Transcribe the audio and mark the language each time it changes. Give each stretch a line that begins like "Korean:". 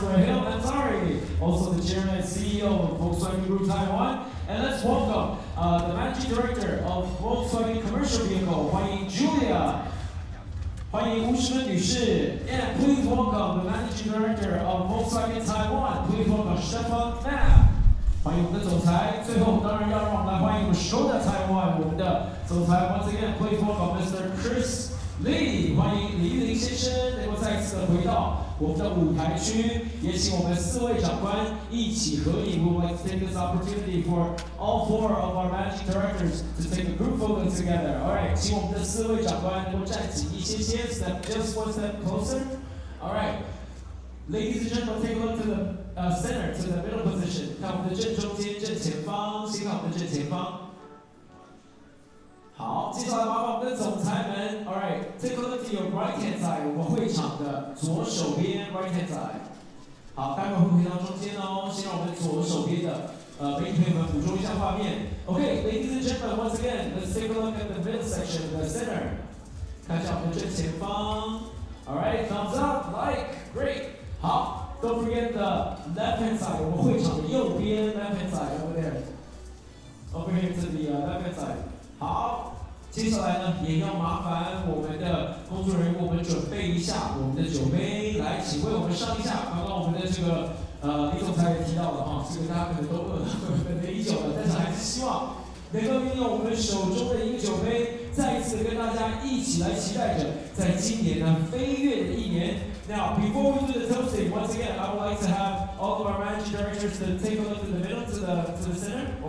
English: Rahil Ansari, also the chairman and CEO of Volkswagen Group Taiwan. And let's welcome the managing director of Volkswagen Commercial Vehicle,
Chinese: 欢迎
English: Julia.
Chinese: 欢迎吴诗芬女士
English: ，and please welcome the managing director of Volkswagen Taiwan. Please welcome Stefan Knapp.
Chinese: 欢迎我们的总裁。最后当然要让我们来欢迎我们所有的台湾，我们的总裁
English: Once again, please welcome Mr. Chris Lee.
Chinese: 欢迎李玉林先生能够再一次的回到我们的舞台区，也请我们4位长官一起合影。
English: We would like to take this opportunity for all 4 of our managing directors to take a group photo together. All right,
Chinese: 请我们的4位长官能够站起一些些 ，
English: step just one step closer. All right, ladies and gentlemen, take a look to the center, to the middle position.
Chinese: 看我们的正中间、正前方，先看我们的正前方。好，接下来麻烦我们的总裁们
English: ，All right, take a look to your right hand side，
Chinese: 我们会场的左手边
English: ，right hand side。
Chinese: 好，待会会回到中间哦，先让我们左手边的媒体朋友们捕捉一下画面。
English: Okay, ladies and gentlemen, once again, let's take a look at the middle section, the center。
Chinese: 看一下我们的正前方
English: ，All right, thumbs up, like, great。好 ，Don't forget the left hand side，
Chinese: 我们会场的右边
English: ，left hand side over there。 Over here to the left hand side。
Chinese: 好，接下来呢，也要麻烦我们的工作人员，我们准备一下我们的酒杯，来，请为我们上一下。刚刚我们的这个李总裁也提到了哈，这个大家可能都饿了，等了已久了，但是还是希望能够运用我们手中的一个酒杯，再一次跟大家一起来期待着，在今年呢飞跃的一年。
English: Now, before we do the toasting, once again, I would like to have all of our managing directors to take a look to the middle, to the center.